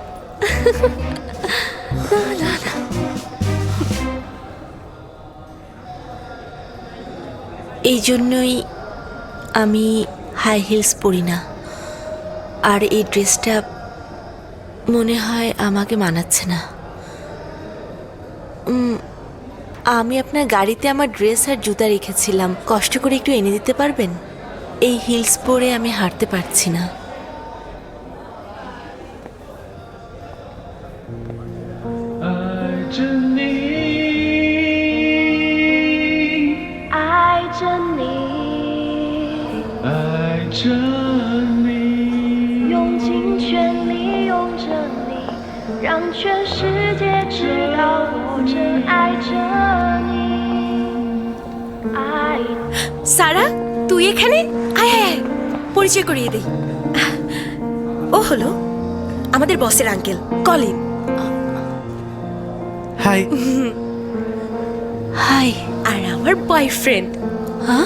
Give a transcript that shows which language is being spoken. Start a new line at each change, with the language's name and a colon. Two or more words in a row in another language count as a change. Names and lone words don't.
Bangla: এই জন্যই আমি
English: high heels
Bangla: পরি না, আর এই ড্রেসটা মনে হয় আমাকে মানাচ্ছে না। আমি আপনার গাড়িতে আমার ড্রেস আর জুতা রেখেছিলাম, কষ্ট করে একটু এনে দিতে পারবেন? এই হিলস পরে আমি হাঁটতে পারছি না।
Chinese: 爱着你，爱着你，爱着你，用尽全力拥着你，让全世界知道我真爱着你。爱。
Bangla: সারা, তুই এখানে? আয় আয় আয়, পরিচয় করিয়ে দেই। ও হলো আমাদের বসের আঙ্কেল কলিন। হাই। হাই। আর আমার বয়ফ্রেন্ড। হ্যাঁ,